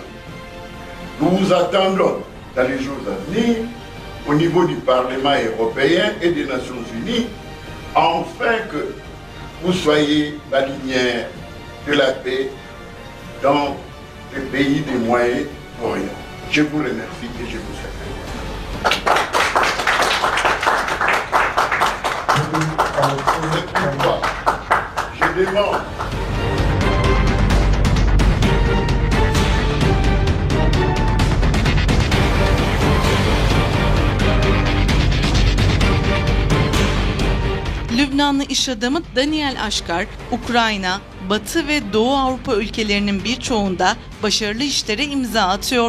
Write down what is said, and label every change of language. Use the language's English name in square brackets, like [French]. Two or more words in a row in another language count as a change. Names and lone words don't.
[French] Nous vous attendons dans les jours à venir au niveau du Parlement européen et des Nations Unies, afin que vous soyez la lumière de la paix dans les pays du Moyen-Orient. Je vous remercie et je vous salue. C'est pourquoi je demande [Turkish] Lübnanlı iş adamı Daniel Aşkar, Ukrayna, Batı ve Doğu Avrupa ülkelerinin birçoğunda başarılı işlere imza atıyor.